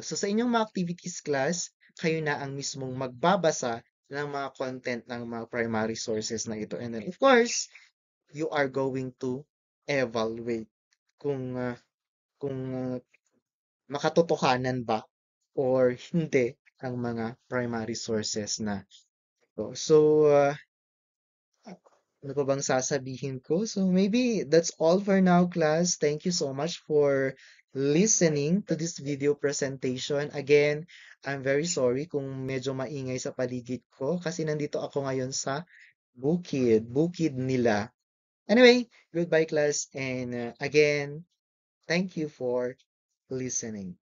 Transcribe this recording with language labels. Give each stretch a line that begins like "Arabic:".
Filipino: So sa inyong mga activities class, kayo na ang mismong magbabasa ng mga content ng mga primary sources na ito.
English: And then of course, you are going to evaluate
Filipino: kung kung makatotohanan ba or hindi ang mga primary sources na ito. So ano pa bang sasabihin ko?
English: So maybe that's all for now, class. Thank you so much for listening to this video presentation. Again, I'm very sorry
Filipino: kung medyo maingay sa paligid ko kasi nandito ako ngayon sa bukid nila.
English: Anyway, goodbye class and again, thank you for listening.